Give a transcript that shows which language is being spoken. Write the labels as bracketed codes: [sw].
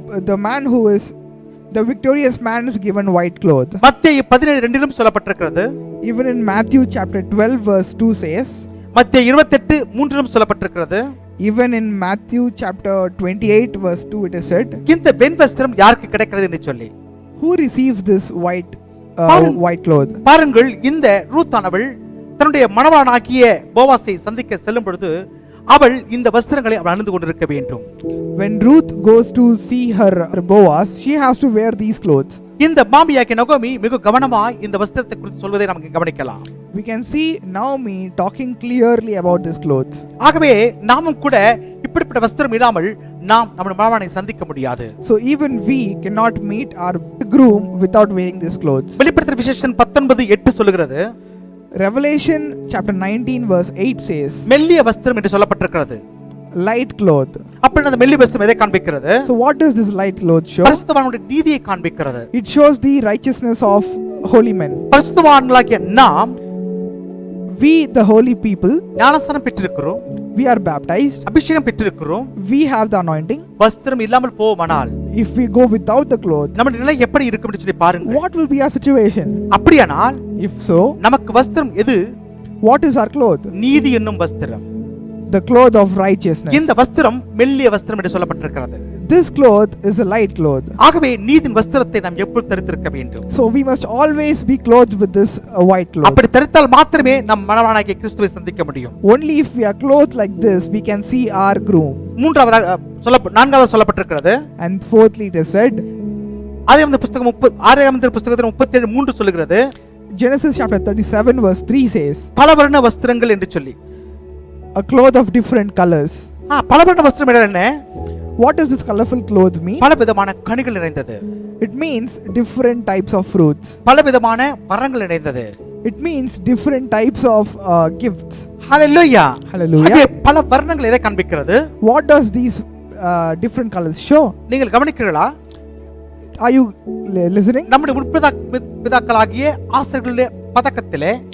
[en] the man who is the victorious man is given white cloth. [ta] மத்தேயு 17:2 சொல்லப்பட்டிருக்கிறது. [en] Even in Matthew chapter 12 verse 2 says, [ta] மத்தேயு 28:3 சொல்லப்பட்டிருக்கிறது. [en] even in Matthew chapter 28 verse 2 it is said, [ta] இந்த வெண் வஸ்திரம் யாருக்கு கிடைக்கிறது என்று சொல்லி, [en] who receives this white white cloth. [ta] பாருங்கள், இந்த ரூத்தானவள் தன்னுடைய மணவாளனாகிய போவாசை சந்திக்க செல்லும் பொழுது அவள் இந்த வஸ்திரங்களை அவள் அணிந்து கொண்டிருக்க வேண்டும். [en] When Ruth goes to see her Boaz, she has to wear these clothes. [ta] இந்த மாமியாகிய நகோமி மிக கவனமாய் இந்த வஸ்திரத்தை குறித்து சொல்வதை நாம் கவனிக்கலாம். [en] We can see Naomi talking clearly about this clothes. [ta] ஆகவே நாமும் கூட இப்படிப்பட்ட வஸ்திரம் இல்லாமல் நாம் நம்முடைய மணவாளனை சந்திக்க முடியாது. [en] So even we cannot meet our groom without wearing these clothes. [ta] வெளிப்படுத்தின விசேஷம் 19:8 சொல்லுகிறது, [en] Revelation chapter 19 verse 8 says, [ta] மெல்லிய வஸ்திரம் என்று சொல்லப்பட்டிருக்கிறது. [en] light cloth. [ta] அப்படி அந்த மெல்லிய வஸ்திரம் எதை காண்பிக்கிறது? [en] So what does this light cloth show? [ta] பரிசுத்தவான்களுடைய நீதியை காண்பிக்கிறது. [en] It shows the righteousness of holy men. [ta] பரிசுத்தவான்களாகிய நாம், [en] We the holy people, [ta] ஞானஸ்நானம் பெற்றிருக்கிறோம், [en] we are baptized, [ta] அபிஷேகம் பெற்றிருக்கிறோம். [en] we have the anointing. [ta] வஸ்திரம் இல்லாமல் போவோமானால் [en] If we go without the cloth, [ta] நம்முடைய நிலை எப்படி இருக்கும் என்று சொல்லி பாருங்க. [en] what will be our situation? [ta] அப்படியானால் [en] If so, [ta] நமக்கு வஸ்திரம் எது? [en] what is our cloth? [ta] நீதி என்னும் வஸ்திரம். [en] The cloth of righteousness. [ta] இந்த வஸ்திரம் மெல்லிய வஸ்திரம் என்று சொல்லப்பட்டிருக்கிறது. [en] This cloth is a light cloth. [ta] ஆகவே நீதியின் வஸ்திரத்தை நாம் எப்பொழுது தரித்திருக்க வேண்டும். [en] So we must always be clothed with this white cloth. [ta] அப்படி தரித்தால் மாத்திரமே நம் மணவாளனாகிய கிறிஸ்துவை சந்திக்க முடியும். [en] Only if we are clothed like this, we can see our groom. [ta] நான்காவது சொல்லப்பட்டிருக்கிறது. [en] And fourthly it is said, [ta] ஆதியாகமத்தின் புத்தகம் 37:3 சொல்லுகிறது, [en] Genesis chapter 37 verse 3 says, [ta] பலவர்ண வஸ்திரங்கள் என்று சொல்லி. [en] a cloth of different colors. [ta] பலவர்ண வஸ்திரம் என்ன? [en] What does this colorful cloth mean? [ta] பல விதமான கனிகள் நிறைந்தது. [en] It means different types of fruits. [ta] பல விதமான வரங்கள் நிறைந்தது. [en] It means different types of gifts. Hallelujah. Hallelujah. [ta] அதே பல வர்ணங்கள் எதை காண்பிக்கிறது? [en] What does these different colors show? [ta] நீங்கள் கவனிக்கிறீர்களா? [en] Are you listening? [ta] நம்முடைய முற்பிதாக்களாகிய ஆசாரியர்களுடைய பதக்கத்திலே,